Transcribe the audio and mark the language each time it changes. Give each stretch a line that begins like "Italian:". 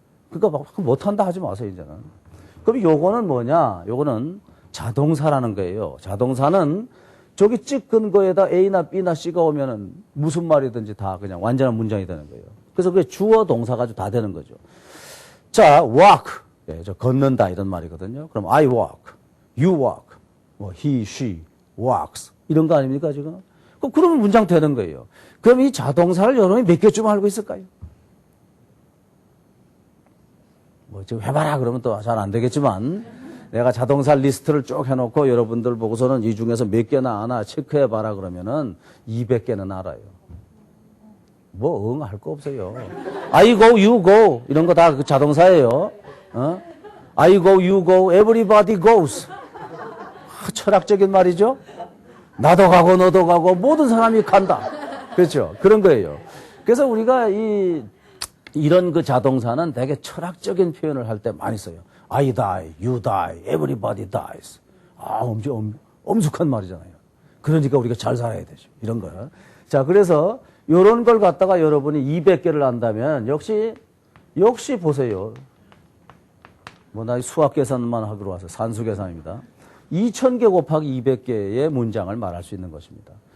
Korean: 그러니까 막 못한다 하지 마세요, 이제는. 그럼 요거는 뭐냐? 요거는 자동사라는 거예요. 자동사는 저기 찍은 거에다 A나 B나 C가 오면은 무슨 말이든지 다 그냥 완전한 문장이 되는 거예요. 그래서 그게 주어 동사 가지고 다 되는 거죠. 자, walk. 예, 저 걷는다 이런 말이거든요. 그럼
English: I walk, you walk.
Korean: 뭐
English: he, she, walks
Korean: 이런 거 아닙니까 지금? 그러면 문장 되는 거예요. 그럼 이 자동사를 여러분이 몇 개쯤 알고 있을까요? 뭐 지금 해봐라 그러면 또 잘 안 되겠지만 내가 자동사 리스트를 쭉 해놓고 여러분들 보고서는 이 중에서 몇 개나 아나 체크해봐라 그러면은 200개는 알아요. 뭐 응 할 거 없어요.
English: I go, you go
Korean: 이런 거 다 그 자동사예요.
English: I go, you go, everybody goes.
Korean: 철학적인 말이죠. 나도 가고 너도 가고 모든 사람이 간다. 그렇죠. 그런 거예요. 그래서 우리가 이런 그 자동사는 되게 철학적인 표현을 할 때 많이 써요.
English: I die, you die, everybody dies.
Korean: 엄청 엄숙한 말이잖아요. 그러니까 우리가 잘 살아야 되죠. 이런 거. 자, 그래서 이런 걸 갖다가 여러분이 200개를 안다면 역시 보세요. 뭐 나 수학 계산만 하기로 와서 산수 계산입니다. 2000개 곱하기 200개의 문장을 말할 수 있는 것입니다.